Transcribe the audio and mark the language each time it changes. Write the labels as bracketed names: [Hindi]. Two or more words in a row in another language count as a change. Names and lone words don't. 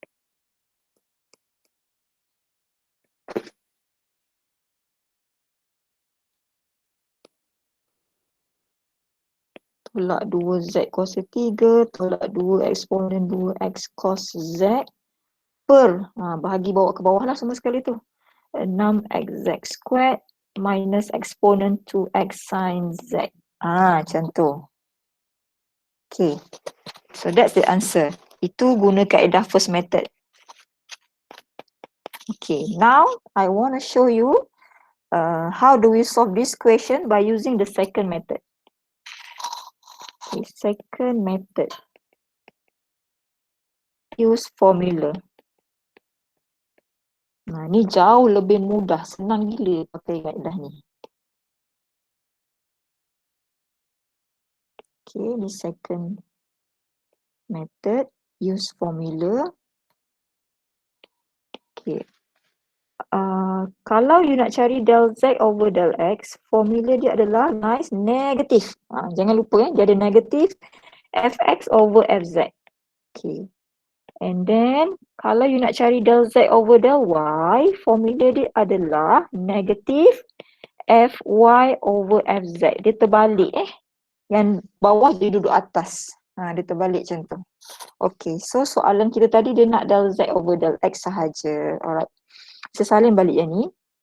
[Malay] Tolak 2z kuasa 3, tolak 2 eksponen 2x cos z per, bahagi bawa ke bawah lah semua sekali tu. [English] 6xz squared minus eksponen 2x sin z. [Malay] Macam tu. [English] Okay, so that's the answer. [Malay] Itu guna kaedah [English] first method. Okay, now I want to show you how do we solve this question by using the second method. Okay, second method. Use formula. [Malay] Ni jauh lebih mudah, senang gila pakai kaedah ni. [English] Okay, ni second method, use formula. Okay. [Malay] Kalau you nak cari [English] del z over del x, [Malay] formula dia adalah nice negatif. Jangan lupa dia ada negatif [English] fx over fz. Okay. And then [Malay] kalau you nak cari [English] del z over del y, [Malay] formula dia adalah negatif [English] fy over fz. [Malay] Dia terbalik Yang bawah dia duduk atas. Dia terbalik macam tu. [English] Okay, so [Malay] soalan kita tadi dia nak [English] del z over del x [Malay] sahaja. [English] Alright. [Malay] Saya salin balik yang ni.